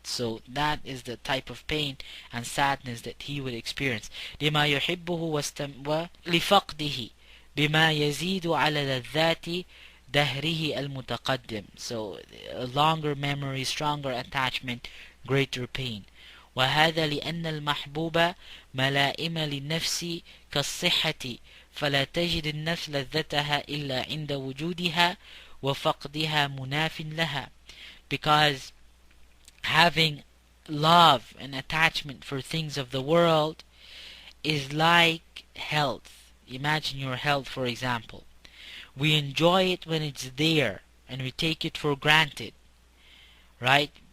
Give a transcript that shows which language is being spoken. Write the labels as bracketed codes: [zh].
[en] So that is the type of pain and sadness that he would experience. [ar] لما يحبه لفقده بما يزيد على لذات دهره المتقدم. [en] So a longer memory, stronger attachment, greater pain. [ar] وهذا لأن المحبوب ملائم للنفس كالصحة فلا تجد النفس لذتها إلا عند وجودها وفقدها مناف لها. [en] Because having love and attachment for things of the world is like health. Imagine your health, for example. We enjoy it when it's there and we take it for granted, right?